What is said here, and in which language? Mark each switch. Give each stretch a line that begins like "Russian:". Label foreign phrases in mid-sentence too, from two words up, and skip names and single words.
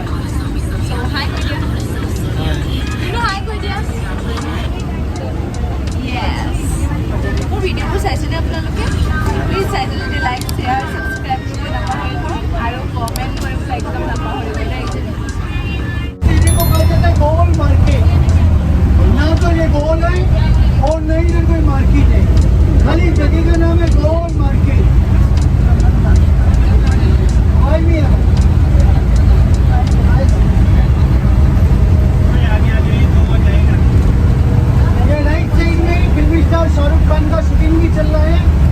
Assamese: হাই কৈ দিয়া, হাই কৈ দিয়া। য়েছ, মোৰ ভিডিঅ'বোৰ চাইছেনে আপোনালোকে? প্লিজ চাইছে যদি
English: like share subscribe
Assamese: কৰিবলৈ নাপাহৰিব আৰু কমেণ্ট কৰিবলৈ একদম নাপাহৰিব দেই।
Hindi: गोल मार्केट ना तो ये गोल है और नहीं इधर कोई मार्केट है, खाली जगह का नाम है गोल मार्केट। ये
English: right side
Hindi: में फिल्मी स्टार शाहरुख खान का शूटिंग भी चल रहा है।